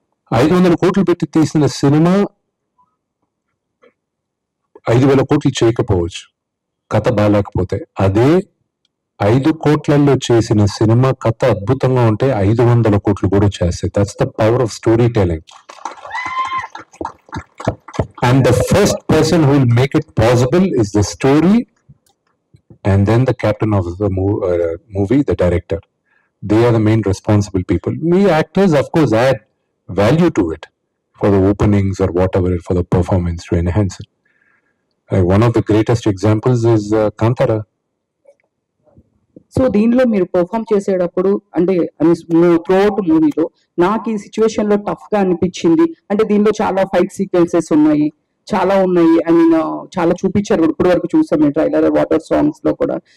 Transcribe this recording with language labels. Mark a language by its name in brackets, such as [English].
[Telugu] 500 కోట్లు పెట్టి తీసిన సినిమా 5,000 కోట్లు చేయకపోవచ్చు కథ బాగాలేకపోతే. అదే 5 కోట్లలో చేసిన సినిమా కథ అద్భుతంగా ఉంటే 500 కోట్లు కూడా చేస్తాయి. [English] That's the power of story telling. And the first person who will make it possible is the story, and then the captain of the movie, the director. They are the main responsible people. We actors, of course, add value to it for the openings or whatever, for the performance to enhance it. One of the greatest examples is Kantara. [Telugu] So దీనిలో మీరు perform చేసేటప్పుడు అంటే throughout మూవీలో నాకు ఈ situation లో tough గా అనిపించింది అంటే దీనిలో చాలా ఫైట్ సీక్వెన్సెస్ ఉన్నాయి, చాలా ఉన్నాయి. ఐ మీన్ చాలా చూపించారు ఇప్పుడు వరకు చూసాం మేము ట్రైలర్, వాటర్ సాంగ్స్ లో కూడా.